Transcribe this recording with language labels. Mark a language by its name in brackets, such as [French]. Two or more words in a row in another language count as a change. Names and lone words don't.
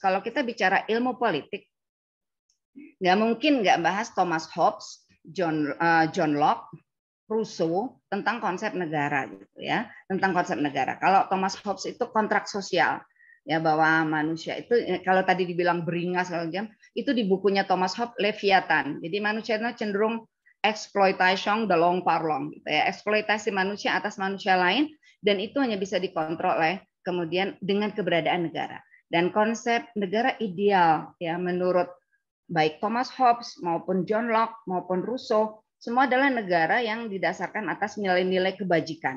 [Indonesian] Kalau kita bicara ilmu politik, nggak mungkin nggak bahas Thomas Hobbes, John Locke, Rousseau tentang konsep negara gitu ya, tentang konsep negara. Kalau Thomas Hobbes itu kontrak sosial. Ya bahwa manusia itu kalau tadi dibilang beringas kalau jam itu di bukunya Thomas Hobbes Leviathan. Jadi manusia itu cenderung [French] exploitation de long par long [Indonesian] gitu ya. Eksploitasi manusia atas manusia lain dan itu hanya bisa dikontrol oleh kemudian dengan keberadaan negara. Dan konsep negara ideal ya menurut baik Thomas Hobbes maupun John Locke maupun Rousseau semua adalah negara yang didasarkan atas nilai-nilai kebajikan.